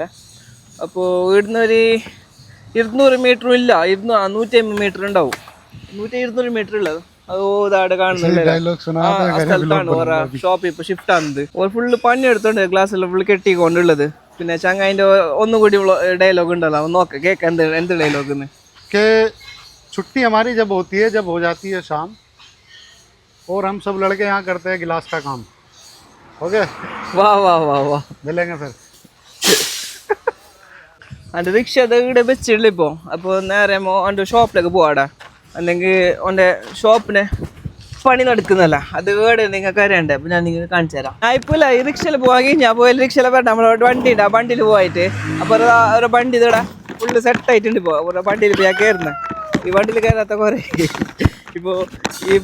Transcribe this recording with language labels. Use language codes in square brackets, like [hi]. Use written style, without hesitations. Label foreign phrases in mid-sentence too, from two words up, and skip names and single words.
[ml] അപ്പോൾ ഇവിടുന്ന് ഒരു 200 മീറ്ററും ഇല്ല, 150 മീറ്റർ ഉണ്ടാവും. 100-200 മീറ്റർ ഉള്ളത്. അത് ഇതാടെ കാണുന്നില്ല സ്ഥലത്താണ് ഓരോ ഷോപ്പ് ഇപ്പോൾ ഷിഫ്റ്റ് ആകുന്നത്. ഒരു ഫുള്ള് പണി എടുത്തോണ്ട് ഗ്ലാസ് എല്ലാം ഫുള്ള് കെട്ടിക്കൊണ്ടുള്ളത്. പിന്നെ ചങ്ങായിൻ്റെ ഒന്നുകൂടി ഡയലോഗ് ഉണ്ടല്ലോ, നോക്കാം കേൾക്കാം എന്ത് ഡയലോഗ്. [hi] छुट्टी हमारी जब होती है, जब हो जाती है शाम, और हम सब लड़के यहाँ करते हैं गिलास का काम. ओके वाह वाह वाह वाह. मिलेंगे फिर. [ml] എൻ്റെ റിക്ഷ ഇവിടെ വെച്ചിട്ടില്ല ഇപ്പോൾ. അപ്പോൾ നേരെ എൻ്റെ ഷോപ്പിലേക്ക് പോവാടാ, അല്ലെങ്കിൽ എൻ്റെ ഷോപ്പിന് പണി നടക്കുന്നല്ല, അത് ഇവിടെ നിങ്ങൾക്ക് അറിയണ്ടേ. അപ്പോൾ ഞാൻ നിങ്ങൾക്ക് കാണിച്ചു തരാം. ഞാൻ ഇപ്പോൾ ഇല്ല ഈ റിക്ഷയിൽ പോവാമെങ്കിൽ ഞാൻ പോയാൽ റിക്ഷയിൽ വരണ്ട, നമ്മളോട് വണ്ടി ഉണ്ട്, ആ വണ്ടിയിൽ പോയിട്ട് അപ്പോൾ ഒരു വണ്ടി ഇതടാ ഫുള്ള് സെറ്റായിട്ടുണ്ട് ഇപ്പോൾ ഒരു വണ്ടിയിൽ ഇപ്പോൾ ഞാൻ കയറുന്നത് ഈ വണ്ടിയിൽ കയറാത്ത കുറേ ഇപ്പോൾ ഈ